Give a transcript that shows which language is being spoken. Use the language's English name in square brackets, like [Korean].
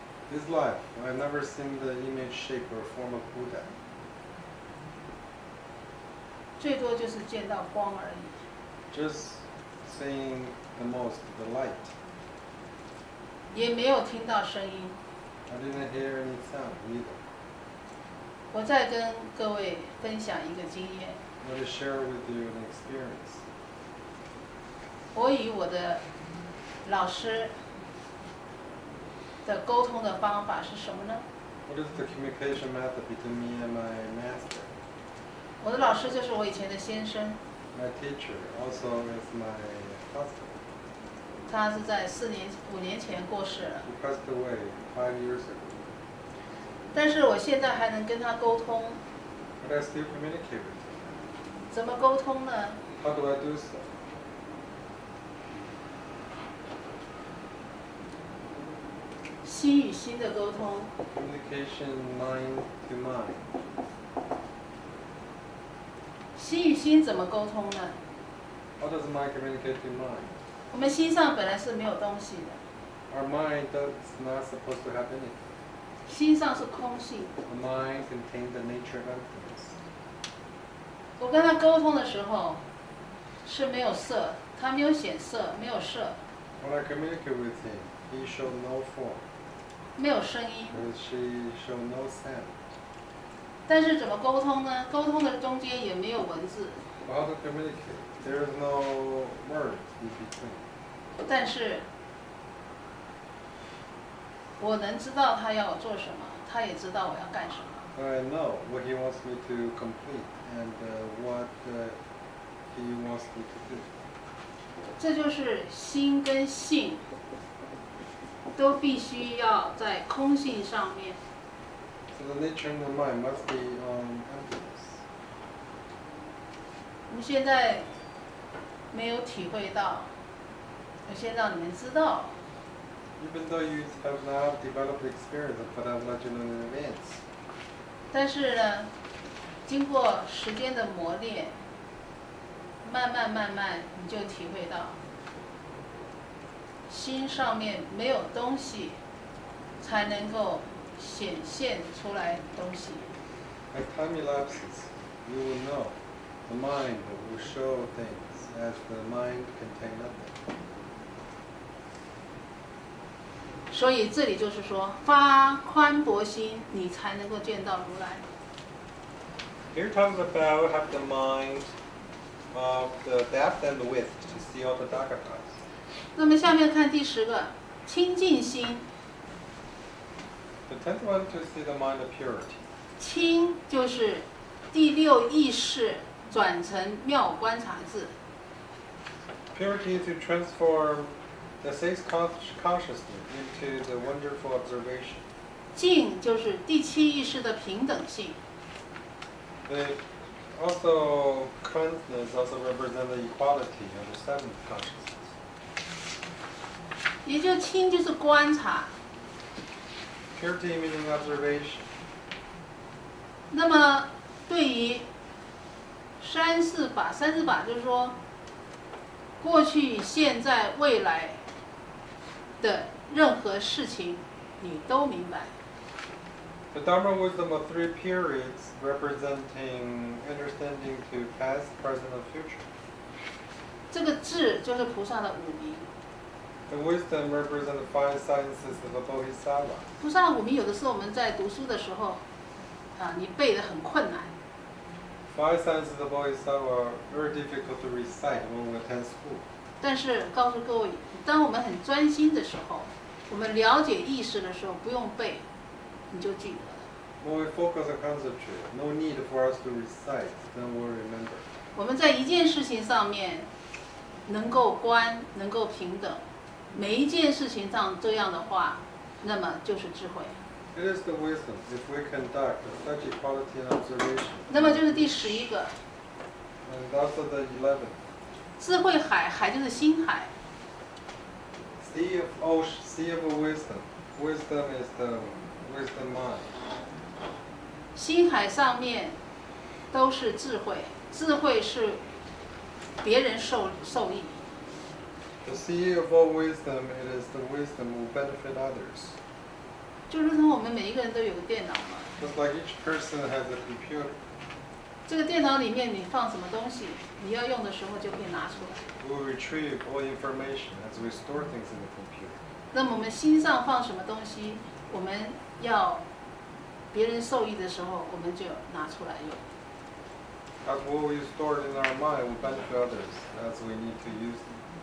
[English] This life, I've never seen the image, shape, or form of Buddha. [Chinese] 最多就是见到光而已， [English] Just seeing the most, the light. [Chinese] 也没有听到声音。 [English] I didn't hear any sound either. [Chinese] 我再跟各位分享一个经验， [English] I want to share with you an experience. [Chinese] 我与我的老师的沟通的方法是什么呢？ [English] What is the communication method between me and my master? [Chinese] 我的老师就是我以前的先生， [English] My teacher also is my husband. [Chinese] 他是在5年前过世了， [English] He passed away 5 years ago. [Chinese] 但是我现在还能跟他沟通， [English] But I still communicate with him. [Chinese] 怎么沟通呢？ [English] How do I do so? [Chinese] 心与心的沟通， [English] Communication mind to mind. [Chinese] 心与心怎么沟通呢？ [English] How does mind communicate to mind? [Chinese] 我们心上本来是没有东西的， [English] Our mind is not supposed to have anything. [Chinese] 心上是空性。 [English] The mind contains the nature of emptiness. [Chinese] 我跟他沟通的时候是没有色，他没有显色，没有色， [English] When I communicate with him, he showed no form, [Chinese] 没有声音。 [English] or she showed no sound. [Chinese] 但是怎么沟通呢？沟通的中间也没有文字， [English] But how to communicate? There is no words in between. [Chinese] 但是我能知道他要我做什么，他也知道我要干什么。 [English] But I know what he wants me to complete and what he wants me to do. [Chinese] 这就是心跟性都必须要在空性上面。 [English] So the nature of the mind must be on emptiness. [Chinese] 我们现在没有体会到，我先让你们知道， [English] Even though you have not developed experience, but I've let you know in advance. [Chinese] 但是呢，经过时间的磨练，慢慢你就体会到，心上面没有东西，才能够显现出来东西。 [English] As time elapses, you will know the mind will show things as the mind contain nothing. [Chinese] 所以这里就是说，发宽博心，你才能够见到如来。 [English] Here talks about have the mind of the depth and the width to see all the Tathagatas. [Chinese] 那么下面看第10个，清净心。 [English] The 10th one to see the mind of purity. [Chinese] 清就是第6意识转成妙观察智。 [English] Purity to transform the sixth consciousness into the wonderful observation. [Chinese] 净就是第7意识的平等性。 [English] The also cleanliness also represent the equality of the seventh consciousness. [Chinese] 也就清就是观察。 [English] Purity meaning observation. [Chinese] 那么对于三世法就是说，过去、现在、未来的任何事情，你都明白。 [English] The Dharma wisdom of 3 periods representing understanding to past, present, and future. [Chinese] 这个智就是菩萨的五名。 [English] The wisdom represents the 5 sciences of the Bodhisattva. [Chinese] 菩萨的五名有的时候我们在读书的时候，你背得很困难。 [English] 5 sciences of the Bodhisattva are very difficult to recite when we attend school. [Chinese] 但是告诉各位，当我们很专心的时候，我们了解意识的时候，不用背，你就记得了。 [English] When we focus on concentrate, no need for us to recite, then we'll remember. [Chinese] 我们在一件事情上面能够观，能够平等，每一件事情上这样的话，那么就是智慧。 [English] It is the wisdom if we conduct such equality and observation. [Chinese] 那么就是第11个， [English] And also the 11th. [Chinese] 智慧海，海就是心海。 [English] sea of wisdom. Wisdom is the wisdom mind. [Chinese] 心海上面都是智慧，智慧是别人受益。 [English] The sea of all wisdom, it is the wisdom will benefit others. [Chinese] 就如同我们每一个人都有个电脑嘛， [English] Just like each person has a computer. [Chinese] 这个电脑里面你放什么东西，你要用的时候就可以拿出来。 [English] We will retrieve all information as we store things in the computer. [Chinese] 那么我们心上放什么东西，我们要别人受益的时候，我们就拿出来用。 [English] As what we stored in our mind will benefit others as we need to use them.